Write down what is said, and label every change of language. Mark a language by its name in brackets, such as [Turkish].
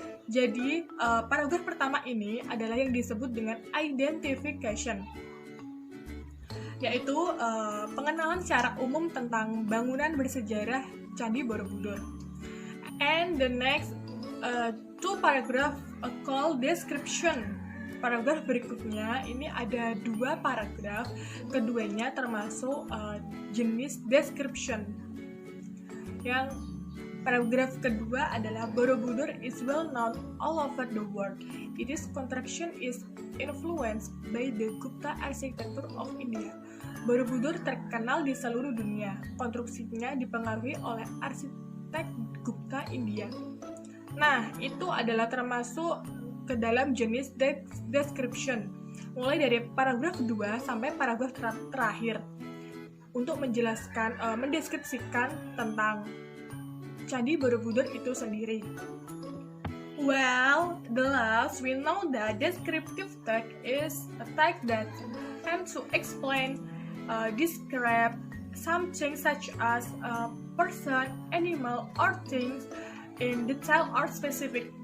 [Indonesian] Jadi, paragraf pertama ini adalah yang disebut dengan identification, yaitu pengenalan secara umum tentang bangunan bersejarah Candi Borobudur. [English] And the next two paragraph called description. [Indonesian] Paragraf berikutnya ini ada dua paragraf, keduanya termasuk jenis description. Yang paragraf kedua adalah [English] Borobudur is well known all over the world. Its construction is influenced by the Gupta architecture of India. [Indonesian] Borobudur terkenal di seluruh dunia. Konstruksinya dipengaruhi oleh arsitek Gupta India. Nah, itu adalah termasuk ke dalam jenis description, mulai dari paragraf kedua sampai paragraf terakhir, untuk menjelaskan, mendeskripsikan tentang Candi Borobudur itu sendiri. [English] Well, the last we know that descriptive text is a text that aims to explain, describe something such as a person, animal, or things in detail or specific.